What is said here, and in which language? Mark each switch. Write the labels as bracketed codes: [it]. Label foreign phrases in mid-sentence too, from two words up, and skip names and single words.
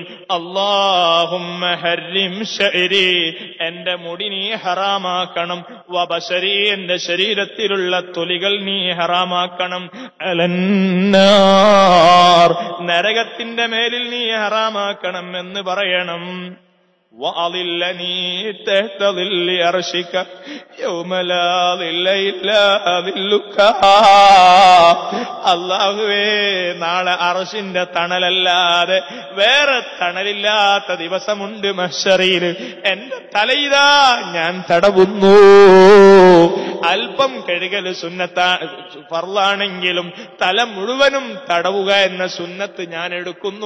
[ar] اللهم حرم شعري, [ml] എന്റെ മുടി നീ ഹറാമാക്കണം. വബശരി, എന്റെ ശരീരത്തിലുള്ള തൊലികൾ നീ ഹറാമാക്കണം. അലന്നാർ, നരകത്തിന്റെ മേലിൽ നീ ഹറാമാക്കണം എന്ന് പറയണം. [ar] وَأَظِلَّنِي تَحْتَ ظِلِّ عَرْشِكَ يَوْمَ لَا ظِلَّ إِلَّا ظِلُّكَ. [ml] അല്ലാഹുവേ, നാളെ അർശിന്റെ തണലല്ലാതെ വേറെ തണലില്ലാത്ത ദിവസമുണ്ട് മഹ്ശറിൽ. എന്റെ തലയിതാ ഞാൻ തടവുന്നു. അല്പം കഴുകൽ ഫർളാണെങ്കിലും തല മുഴുവനും തടവുക എന്ന സുന്നത്ത് ഞാൻ എടുക്കുന്നു.